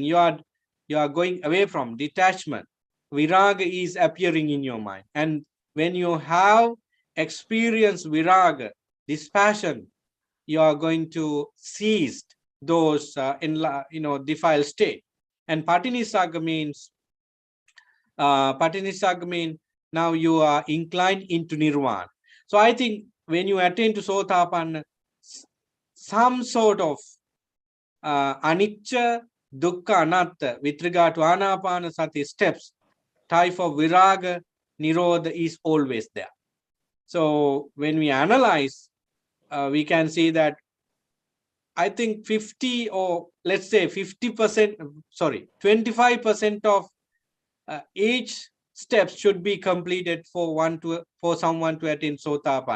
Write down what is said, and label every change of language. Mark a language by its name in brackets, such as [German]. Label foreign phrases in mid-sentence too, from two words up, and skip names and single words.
[English] You are going away from detachment. Viraga is appearing in your mind, and when you have experienced viraga, dispassion, you are going to cease those defiled state. And Patinisaga means now you are inclined into nirvana. So I think when you attain to Sotapanna, some sort of [Pali] anicca, dukkha, anatta [English] with regard to Anapanasati steps, type of [Pali] viraga, nirodha [English] is always there. So when we analyze, we can see that I think 50, or let's say 50%, 25% of each step should be completed for someone to attain Sotapanna.